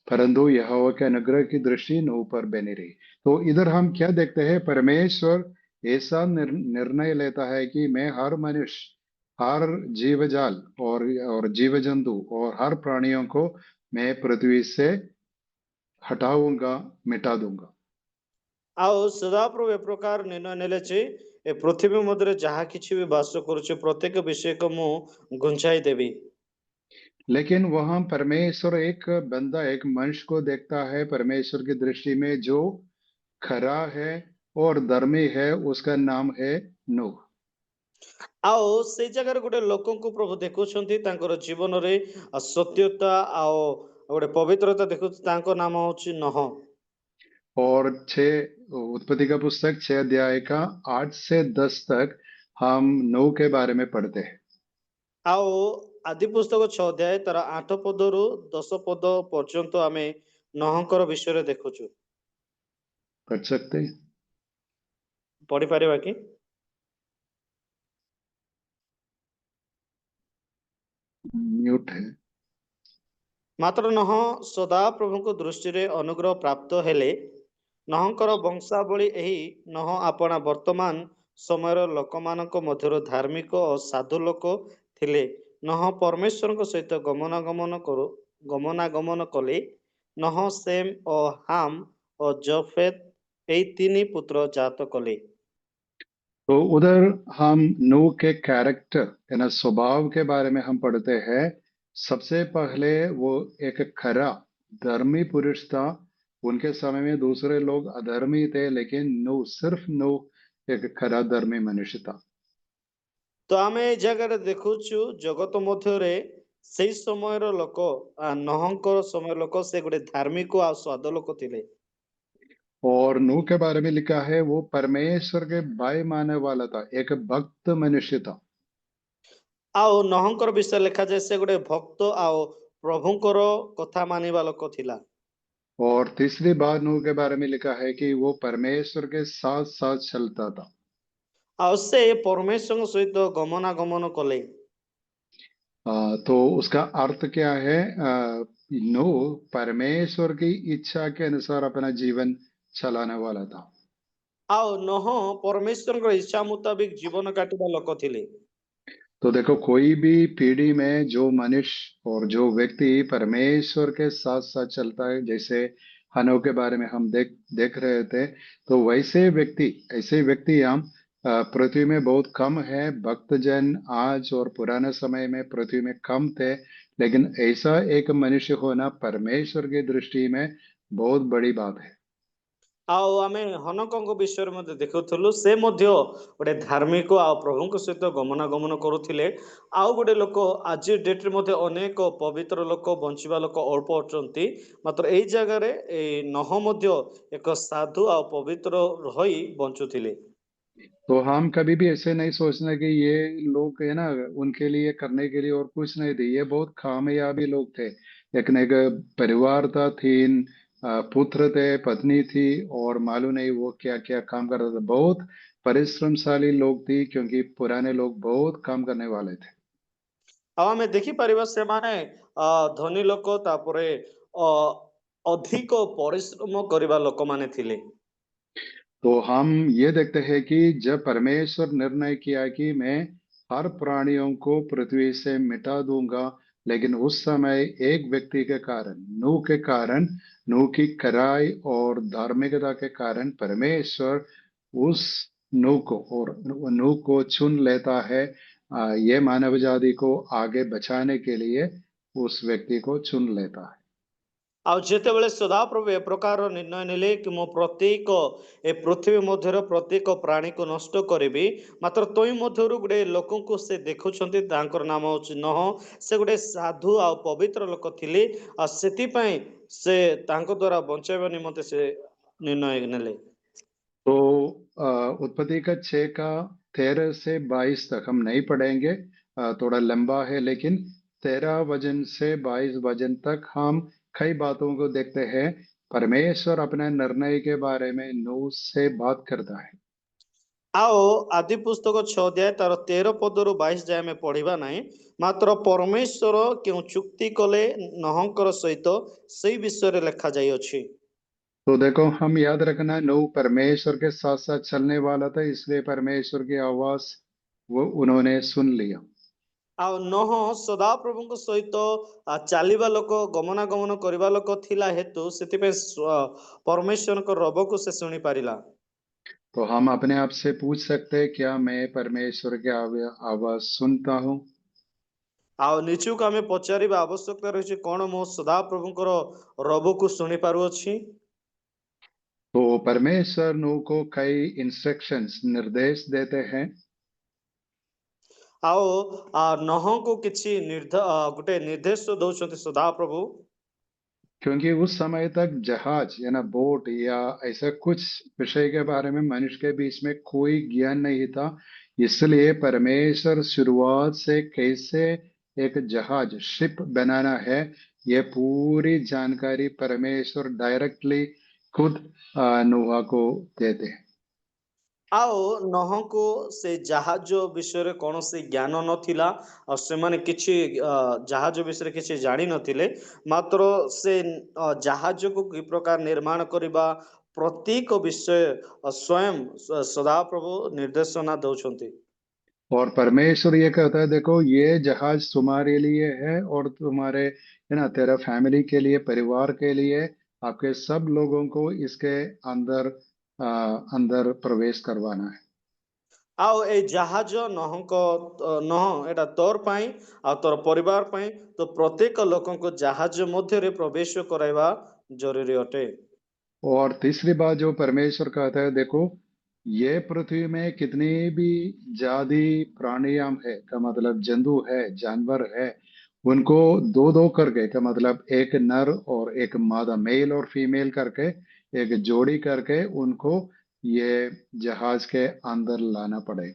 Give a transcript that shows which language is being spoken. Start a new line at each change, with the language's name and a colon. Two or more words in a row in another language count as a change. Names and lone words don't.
Hindi: परंतु यहोवा के अनुग्रह की दृष्टि नूह पर बनी रही। तो इधर हम क्या देखते हैं, परमेश्वर ऐसा निर्णय लेता है कि मैं हर मनुष्य, हर जीव जाल और जीव जंतु और हर प्राणियों को मैं पृथ्वी से हटाऊंगा, मिटा दूंगा।
Odia: ଆଉ ସଦାପ୍ରଭୁ ଏ ପ୍ରକାର ନିର୍ଣ୍ଣୟ ନେଲେ ଯେ ଏ ପୃଥିବୀ ମଧ୍ୟରେ ଯାହା କିଛି ବି ବାସ କରୁଛି ପ୍ରତ୍ୟେକ ବିଷୟକୁ ମୁଁ ଘୁଞ୍ଚାଇ ଦେବି।
Hindi: लेकिन वहां परमेश्वर एक बंदा, एक मनुष्य को देखता है परमेश्वर की दृष्टि में, जो खरा है और धर्मी है। उसका नाम है नूह।
Odia: ଆଉ ସେଇ ଜାଗାରେ ଗୋଟେ ଲୋକଙ୍କୁ ପ୍ରଭୁ ଦେଖୁଛନ୍ତି, ତାଙ୍କର ଜୀବନରେ ସତ୍ୟତା ଆଉ ଗୋଟେ ପବିତ୍ରତା ଦେଖୁଛି, ତାଙ୍କ ନାମ ହଉଛି ନହ।
Hindi: और उत्पत्ति का पुस्तक 6 अध्याय का 8 से 10 तक हम नूह के बारे में पढ़ते हैं।
Odia: ଆଉ ଆଦି ପୁସ୍ତକ 6 ଅଧ୍ୟାୟ ତାର 8 ପଦରୁ 10 ପଦ ପର୍ଯ୍ୟନ୍ତ ଆମେ ନହଙ୍କର ବିଷୟରେ ଦେଖୁଛୁ।
Hindi: पढ़ सकते हैं?
Odia: ପଢିପାରିବା କି?
Hindi: म्यूट है।
Odia: ମାତ୍ର ନହ ସଦା ପ୍ରଭୁଙ୍କ ଦୃଷ୍ଟିରେ ଅନୁଗ୍ରହ ପ୍ରାପ୍ତ ହେଲେ। ନହଙ୍କର ବଂଶାବଳୀ ଏହି। ନହ ଆପଣା ବର୍ତ୍ତମାନ ସମୟର ଲୋକମାନଙ୍କ ମଧ୍ୟରୁ ଧାର୍ମିକ ଓ ସାଧୁ ଲୋକ ଥିଲେ। ନହ ପରମେଶ୍ୱରଙ୍କ ସହିତ ଗମନାଗମନ କଲେ। ନହ ସେମ୍ ଓ ହାମ୍ ଓ ଜଫେତ ଏହି 3 ପୁତ୍ର ଜାତ କଲେ।
Hindi: तो उधर हम नूह के कैरेक्टर यानी स्वभाव के बारे में हम पढ़ते हैं। सबसे पहले वो एक खरा धर्मी पुरुष था। उनके समय में दूसरे लोग अधर्मी थे, लेकिन नूह, सिर्फ नूह एक खरा धर्मी मनुष्य था।
Odia: तो ଆମେ ଏ ଜାଗାରେ ଦେଖୁଛୁ ଜଗତ ମଧ୍ୟରେ ସେଇ ସମୟର ଲୋକ, ନହଙ୍କର ସମୟ ଲୋକ, ସେ ଗୋଟେ ଧାର୍ମିକ ଆଉ ସ୍ୱାଦ ଲୋକ ଥିଲେ।
Hindi: और नूह के बारे में लिखा है वो परमेश्वर के भय मानने वाला था, एक भक्त मनुष्य था।
Odia: ଆଉ ନହଙ୍କର ବିଷୟ ଲେଖାଯାଏ ସେ ଗୋଟେ ଭକ୍ତ ଆଉ ପ୍ରଭୁଙ୍କର କଥା ମାନିବା ଲୋକ ଥିଲା।
Hindi: और तीसरी बात नूह के बारे में लिखा है कि वो परमेश्वर के साथ साथ चलता था।
Odia: ଆଉ ସେ ପରମେଶ୍ୱରଙ୍କ ସହିତ ଗମନାଗମନ କଲେ।
Hindi: तो उसका अर्थ क्या है? नूह परमेश्वर की इच्छा के अनुसार अपना जीवन चलाने वाला था।
Odia: ଆଉ ନହ ପରମେଶ୍ୱରଙ୍କ ଇଚ୍ଛା ମୁତାବିକ ଜୀବନ କାଟିବା ଲୋକ ଥିଲେ।
Hindi: तो देखो, कोई भी पीढ़ी में जो मनुष्य और जो व्यक्ति परमेश्वर के साथ साथ चलता है, जैसे हनोह के बारे में हम देख रहे थे, तो ऐसे व्यक्ति हम पृथ्वी में बहुत कम है। भक्तजन आज और पुराने समय में पृथ्वी में कम थे, लेकिन ऐसा एक मनुष्य होना परमेश्वर की दृष्टि में बहुत बड़ी बात है।
Odia: ଆଉ ଆମେ ହନକଙ୍କ ବିଷୟରେ ମଧ୍ୟ ଦେଖୁଥିଲୁ, ସେ ମଧ୍ୟ ଗୋଟେ ଧାର୍ମିକ ଆଉ ପ୍ରଭୁଙ୍କ ସହିତ ଗମନାଗମନ କରୁଥିଲେ। ଆଉ ଗୋଟେ ଲୋକ ଆଜି ଡେଟ୍ରେ ମଧ୍ୟ ଅନେକ ପବିତ୍ର ଲୋକ, ବଞ୍ଚିବା ଲୋକ ଅଳ୍ପ ଅଛନ୍ତି। ମାତ୍ର ଏଇ ଜାଗାରେ ଏଇ ନହ ମଧ୍ୟ ଏକ ସାଧୁ ଆଉ ପବିତ୍ର ରହି ବଞ୍ଚୁଥିଲେ।
Hindi: तो हम कभी भी ऐसे नहीं सोचना कि ये लोग है ना, उनके लिए करने के लिए और कुछ नहीं थे। ये बहुत कामयाबी लोग थे। लेकिन एक परिवार था, 3 पुत्र थे, पत्नी थी, और मालूम नहीं वो क्या क्या काम कर रहे थे। बहुत परिश्रमशाली लोग थी, क्योंकि पुराने लोग बहुत काम करने वाले थे।
Odia: ଆଉ ଆମେ ଦେଖିପାରିବା ସେମାନେ ଧନୀ ଲୋକ, ତାପରେ ଅ ଅଧିକ ପରିଶ୍ରମ କରିବା ଲୋକମାନେ ଥିଲେ।
Hindi: तो हम ये देखते हैं कि जब परमेश्वर निर्णय किया कि मैं हर प्राणियों को पृथ्वी से मिटा दूंगा, लेकिन उस समय एक व्यक्ति के कारण, नूह की खराई और धार्मिकता के कारण परमेश्वर उस नूह को चुन लेता है। ये मानव जाति को आगे बचाने के लिए उस व्यक्ति को चुन लेता है।
Odia: ଆଉ ଯେତେବେଳେ ସଦାପ୍ରଭୁ ଏ ପ୍ରକାର ନିର୍ଣ୍ଣୟ ନେଲେ କି ମୁଁ ପ୍ରତ୍ୟେକ ଏ ପୃଥିବୀ ମଧ୍ୟର ପ୍ରତ୍ୟେକ ପ୍ରାଣୀକୁ ନଷ୍ଟ କରିବି, ମାତ୍ର ତୋଇ ମଧ୍ୟରୁ ଗୋଟେ ଲୋକଙ୍କୁ ସେ ଦେଖୁଛନ୍ତି, ତାଙ୍କର ନାମ ହେଉଛି ନହ। ସେ ଗୋଟେ ସାଧୁ ଆଉ ପବିତ୍ର ଲୋକ ଥିଲେ, ଆଉ ସେଥିପାଇଁ ସେ ତାଙ୍କ ଦ୍ୱାରା ବଞ୍ଚାଇବା ନିମନ୍ତେ ସେ ନିର୍ଣ୍ଣୟ ନେଲେ।
Hindi: तो उत्पत्ति का 6 का 13 से 22 तक हम नहीं पढ़ेंगे, थोड़ा लंबा है। लेकिन 13 वचन से 22 वचन तक हम कई बातों को देखते हैं। परमेश्वर अपने निर्णय के बारे में नूह से बात करता है।
Odia: ଆଉ ଆଦି ପୁସ୍ତକ 6 ଅଧ୍ୟାୟ ତାର 13 ପଦରୁ 22 ଯାଏ ଆମେ ପଢ଼ିବା ନାହିଁ, ମାତ୍ର ପରମେଶ୍ୱର କେଉଁ ଚୁକ୍ତି କଲେ ନହଙ୍କର ସହିତ ସେଇ ବିଷୟ ରେ ଲେଖା ଯାଇ ଅଛି।
Hindi: तो देखो, हम याद रखना, नूह परमेश्वर के साथ साथ चलने वाला था, इसलिए परमेश्वर की आवाज वो उन्होंने सुन लिया।
Odia: ଆଉ ନହ ସଦାପ୍ରଭୁଙ୍କ ସହିତ ଚାଲିବା ଲୋକ, ଗମନାଗମନ କରିବା ଲୋକ ଥିଲା ହେତୁ ସେଥିପାଇଁ ପରମେଶ୍ୱରଙ୍କ ରବକୁ ସେ ଶୁଣି ପାରିଲା।
Hindi: तो हम अपने आप से पूछ सकते हैं, क्या मैं परमेश्वर की आवाज सुनता हूँ?
Odia: ଆଉ ନିଜକୁ ଆମେ ପଚାରିବା ଆବଶ୍ୟକତା ରହିଛି, କଣ ମୁଁ ସଦାପ୍ରଭୁଙ୍କର ରବକୁ ଶୁଣି ପାରୁଅଛି?
Hindi: तो परमेश्वर नूह को कई इंस्ट्रक्शंस, निर्देश देते हैं।
Odia: ଆଉ ନହଙ୍କୁ କିଛି ଗୋଟେ ନିର୍ଦ୍ଦେଶ ଦଉଛନ୍ତି ସଦାପ୍ରଭୁ।
Hindi: क्योंकि उस समय तक जहाज या ना बोट या ऐसा कुछ विषय के बारे में मनुष्य के बीच में कोई ज्ञान नहीं था, इसलिए परमेश्वर शुरुआत से कैसे एक जहाज, शिप बनाना है, ये पूरी जानकारी परमेश्वर डायरेक्टली खुद नूह को देते हैं।
Odia: ଆଉ ନହଙ୍କୁ ସେ ଜାହାଜ ବିଷୟରେ କୌଣସି ଜ୍ଞାନ ନଥିଲା, ଆଉ ସେମାନେ କିଛି ଜାହାଜ ବିଷୟରେ କିଛି ଜାଣିନଥିଲେ, ମାତ୍ର ସେ ଜାହାଜକୁ କି ପ୍ରକାର ନିର୍ମାଣ କରିବା ପ୍ରତ୍ୟେକ ବିଷୟ ସ୍ୱୟଂ ସଦାପ୍ରଭୁ ନିର୍ଦ୍ଦେଶନା ଦଉଛନ୍ତି।
Hindi: और परमेश्वर ये कहता है, देखो ये जहाज तुम्हारे लिए है और तुम्हारे, है ना, तेरा फैमिली के लिए, परिवार के लिए, आपके सब लोगों को इसके अंदर प्रवेश करवाना है।
Odia: ଆଉ ଏଇ ଜାହାଜ ନହ ଏଟା ତୋର ପାଇଁ ଆଉ ତୋର ପରିବାର ପାଇଁ, ତ ପ୍ରତ୍ୟେକ ଲୋକଙ୍କୁ ଜାହାଜ ମଧ୍ୟରେ ପ୍ରବେଶ କରାଇବା ଜରୁରୀ ଅଟେ।
Hindi: और तीसरी बात जो परमेश्वर कहता है, देखो ये पृथ्वी में कितनी भी जाति प्राणियां है, का मतलब जंतु है, जानवर है, उनको दो दो करके, का मतलब एक नर और एक मादा, मेल और फीमेल करके, एक जोड़ी करके उनको ये जहाज के अंदर लाना पड़ेगा।